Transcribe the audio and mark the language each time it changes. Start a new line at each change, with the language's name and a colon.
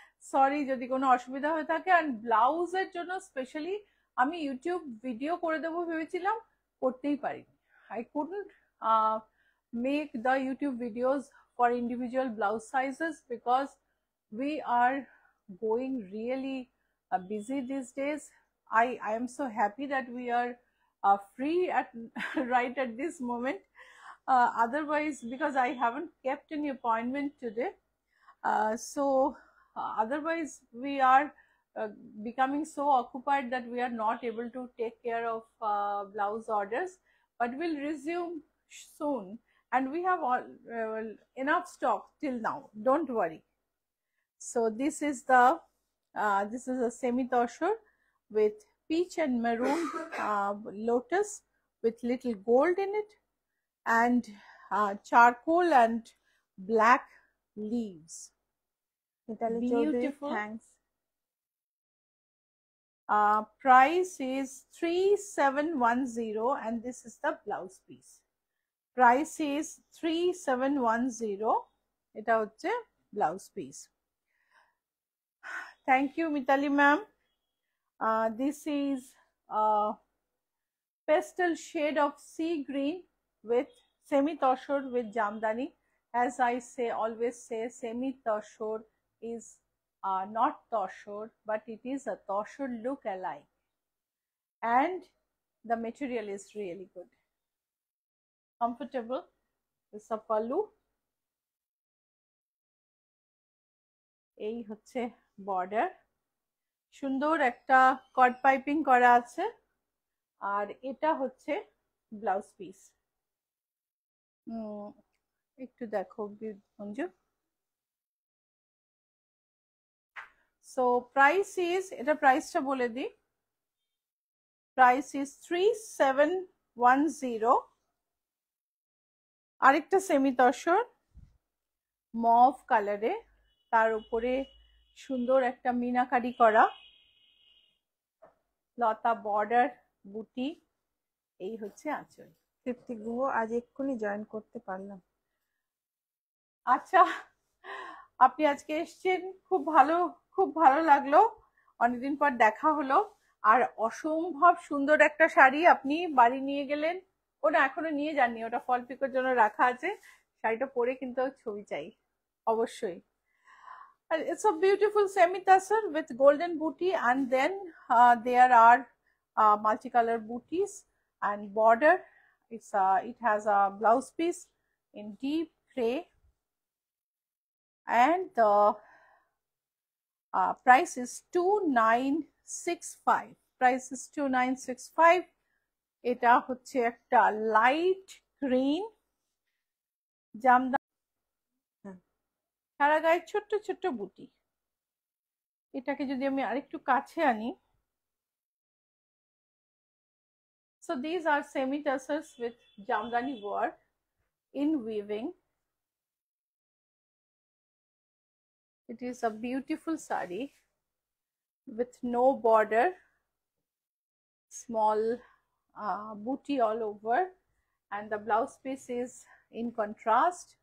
Bangla: Sorry যদি কোনো অসুবিধা হয়ে থাকে। অ্যান্ড ব্লাউজের জন্য স্পেশালি আমি ইউটিউব ভিডিও করে দেবো ভেবেছিলাম, করতেই পারিনি।
English: I couldn't make the YouTube videos for individual blouse sizes because we are going really busy these days. I am so happy that we are free at right at this moment. Otherwise, because I haven't kept any appointment today, otherwise we are becoming so occupied that we are not able to take care of blouse orders, but we'll resume soon, and we have all enough stock till now, don't worry. So this is a semi toshor with peach and maroon lotus with little gold in it, and charcoal and black leaves. Mitali Chaudhary, Beautiful. thanks. Price is 3710 and this is the blouse piece. Price is 3710.
Bangla: এটা হচ্ছে blouse piece.
English: Thank you Mitali ma'am. This is pastel shade of sea green with semi toshor with jamdani. As I say, always say, semi toshor is not toshor, but it is a toshor look alike, and the material is really good, comfortable. It's a pallu.
Bangla: এই হচ্ছে border, সুন্দর একটা কট piping করা আছে, আর এটা হচ্ছে blouse piece. একটু দেখো মঞ্জু।
English: So price is,
Bangla: এটা প্রাইসটা বলে দিই,
English: price is 3710।
Bangla: আরেকটা সেমি তসর মভ কালারে, তার উপরে সুন্দর একটা মিনাকারি করা লতা বর্ডার বুটি, এই হচ্ছে আঁচল। তৃপ্তি গুহ আজ এক্ষুনি জয়েন করতে পারলাম। আচ্ছা, আপনি আজকে এসেছেন, খুব ভালো লাগলো, অনেকদিন পর দেখা হলো। আর অসম্ভব সুন্দর একটা শাড়ি আপনি বাড়ি নিয়ে গেলেন। ওটা এখনো নিয়ে যাননি, ওটা ফল পিকোর জন্য রাখা আছে। শাড়িটা পরে কিন্তু ছবি চাই অবশ্যই।
English: It's a beautiful semi tassel with golden booty, and then there are multicolor booties and border. It has a blouse piece in deep gray, and the price is 2965. Price is 2965.
Bangla: এটা হচ্ছে একটা লাইট গ্রিন জামদানি, সারা গায়ে ছোট্ট ছোট্ট বুটি। এটাকে যদি আমি আরেকটু কাছে আনি,
English: so these are semi tassels with jamdani work in weaving. It is a beautiful sari with no border, small booty all over, and the blouse piece is in contrast.